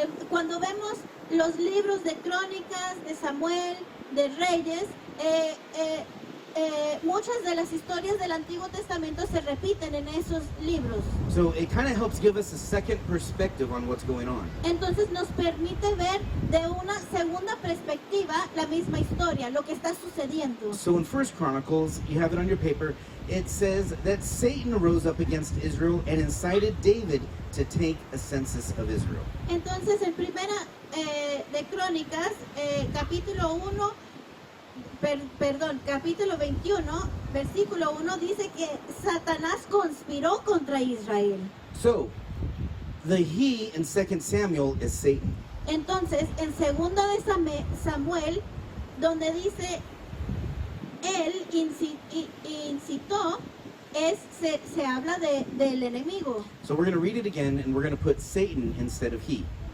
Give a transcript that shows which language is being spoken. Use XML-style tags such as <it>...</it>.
<es>Cuando vemos los libros de crónicas, de Samuel, de Reyes, muchas de las historias del Antiguo Testamento se repiten en esos libros.</es> <en>So it kind of helps give us a second perspective on what's going on.</en> <es>Entonces nos permite ver de una segunda perspectiva la misma historia, lo que está sucediendo.</es> <en>So in First Chronicles, you have it on your paper, it says that Satan rose up against Israel and incited David to take a census of Israel.</en> <es>Entonces en primera de Crónicas, capítulo 1, capítulo 21, versículo 1 dice que Satanás conspiró contra Israel.</es> <en>So the he in 2 Samuel is Satan.</en> <es>Entonces, en segunda de Samuel, donde dice él incitó, se habla del enemigo.</es> <en>So we're going to read it again and we're going to put Satan instead of he.</en>